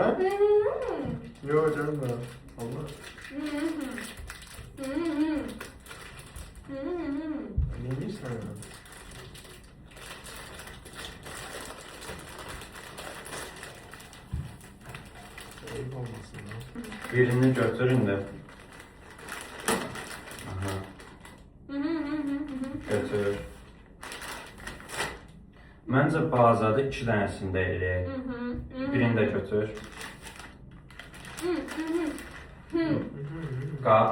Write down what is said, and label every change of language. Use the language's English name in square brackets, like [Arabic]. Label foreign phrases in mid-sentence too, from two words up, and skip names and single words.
[Turkish] Yok canım da. Allah. Neymiş sen ya? Ayıp olmasın ya. [Azerbaijani] Birini götürün də. Aha. Götür. Məncə bazada 2 dənəsini də eləyək. Birini də götür. Qab.